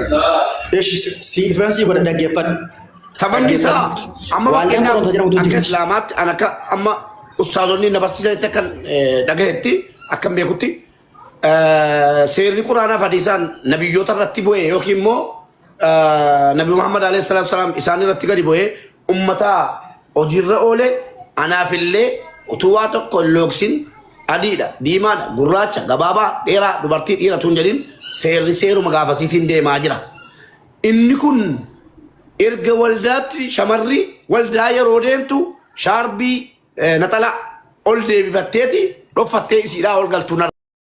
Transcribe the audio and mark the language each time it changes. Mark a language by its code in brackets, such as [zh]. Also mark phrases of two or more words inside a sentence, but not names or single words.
[om] Si ifeensi godhe dhaggeeffadhu. Sababni isaa amma akka islaamaatti an akka amma ustaazonni na barsiisanitti akkan dhagahetti akkan beekutti seerri quraanaa fi hadiisaan nabiyyoota irratti bu'ee yookiin immoo Nabi Muhammad [ar] عليه الصلاة والسلام [om] isaan irratti gadi bu'ee ummata hojiirra oole anaafillee utuu waa tokko hin loogsin adiidha, diimaadha, gurraacha, gabaabaa, dheeraa, dubartii, dhiira tun jedhin seerri seeruma gaafasiitiin deemaa jira. Inni kun erga waldaatti shamarri waldaa yeroo deemtu shaarbii naxala ol deebifatteeti dhoffattee isiidhaa ol galtuun